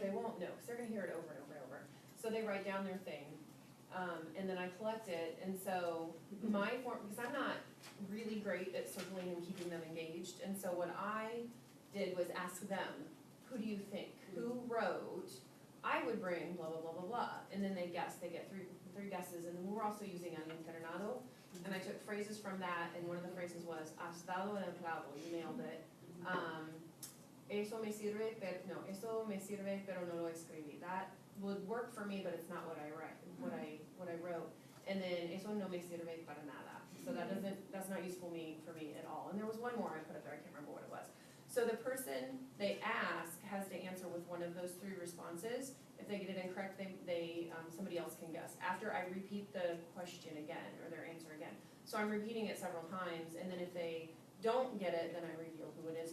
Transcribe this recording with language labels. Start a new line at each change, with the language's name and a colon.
English: They won't know, because they're gonna hear it over and over and over. So they write down their thing, and then I collect it, and so my form, because I'm not really great at circling and keeping them engaged, and so what I did was ask them, who do you think? Who wrote? I would bring blah, blah, blah, blah, blah, and then they guess, they get three guesses, and then we're also using an internado, and I took phrases from that, and one of the phrases was,
Spanish: has dado el clavo,
English: you nailed it.
Spanish: Eso me sirve, pero, no, eso me sirve, pero no lo escribí.
English: That would work for me, but it's not what I write, what I wrote. And then,
Spanish: eso no me sirve para nada.
English: So that's not useful for me at all. And there was one more I put up there, I can't remember what it was. So the person they ask has to answer with one of those 3 responses. If they get it incorrect, somebody else can guess. After I repeat the question again, or their answer again. So I'm repeating it several times, and then if they don't get it, then I reveal who it is.